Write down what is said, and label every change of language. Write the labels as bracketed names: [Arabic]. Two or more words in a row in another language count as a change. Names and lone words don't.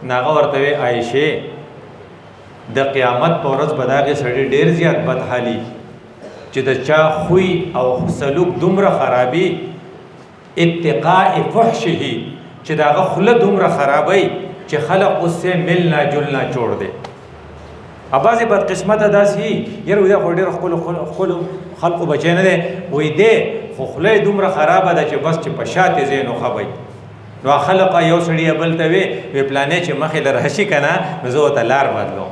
[Pashto] نو هغه ورته وی عایشې د قیامت په ورځ به د هغې سړي ډېر زیات بدحالي چې د چا خوی او سلوک دومره خرابي [Arabic] اتقاء فحشه [Pashto] چې د هغه خوله دومره خرابوي چې خلق [Urdu] اس سے ملنا جلنا چھوڑ دے. [Pashto] بعضې بدقسمته داسې یاره دا خو ډېر ښکلو خلقو بچی نه دی، وایي دی خو خوله یې دومره خرابه ده چې بس چې په شاتې ځای نو ښه وي. نو خلقه یو سړي بل ته وی پلانې چې مخې له راشي که نه نو زه ورته لار بدلوم.